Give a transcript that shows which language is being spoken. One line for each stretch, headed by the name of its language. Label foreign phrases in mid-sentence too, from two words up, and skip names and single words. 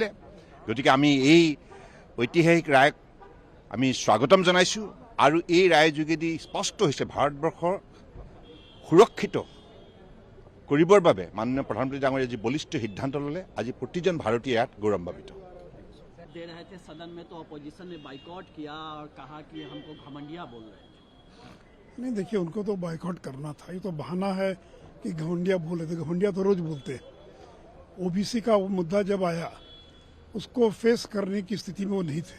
Assamese: গতিকে আমি এই ঐতিহাসিক ৰায়ক আমি স্বাগতম জনাইছোঁ আৰু এই ৰায়ৰ যোগেদি স্পষ্ট হৈছে ভাৰতবৰ্ষৰ সুৰক্ষিত কৰিবৰ বাবে মাননীয় প্ৰধানমন্ত্ৰী ডাঙৰীয়াই যি বলিষ্ঠ সিদ্ধান্ত ল'লে, আজি প্ৰতিজন ভাৰতীয় ইয়াত গৌৰৱান্বিত।
Hindi: दे रहे थे सदन में, तो अपोजिशन ने बाइकआउट किया और कहा कि हमको घमंडिया बोल रहे थे। नहीं, देखिए, उनको तो बाइकआउट करना था। ये तो बहाना है कि घमंडिया बोले थे। घमंडिया तो रोज बोलते हैं। ओबीसी का वो मुद्दा जब आया, उसको फेस करने की स्थिति में वो नहीं थे।